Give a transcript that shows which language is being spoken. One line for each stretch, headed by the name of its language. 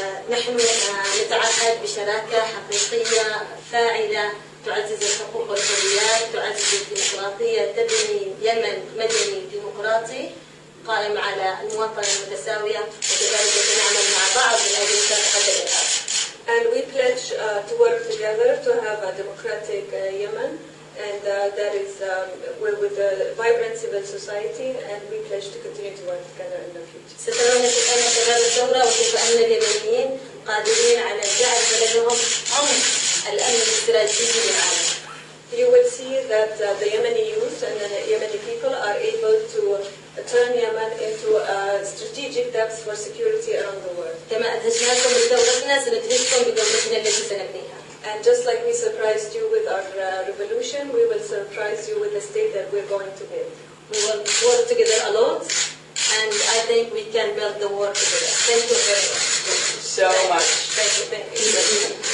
Arabic: نحن نتعهد بشراكة حقيقية فاعلة تعزز الحقوق والحريات، تعزز الديمقراطية، تبني يمن مدني ديمقراطي قائم على المواطنة المتساوية، وكذلك نعمل مع بعض من أجل مكافحة الإرهاب.
English: And we pledge to work together to have a democratic Yemen, and that is with a vibrant civil society, and we pledge to continue to work together in the future.
Arabic: سترون كيف أن شباب الثورة وكيف أن اليمنيين قادرين على جعل بلدهم عمق الأمن الاستراتيجي للعالم.
English: You will see that the Yemeni youth and the Yemeni people are able to turn Yemen into a strategic depth for security around the world.
Arabic: كما أدهشناكم بدولتنا سندهشكم بدولتنا التي سنبنيها.
English: And just like we surprised you with our revolution, we will surprise you with the state that we're going to build. We will work together a lot, and I think we can build the world together. Thank you very much. So much. Thank you. Thank you.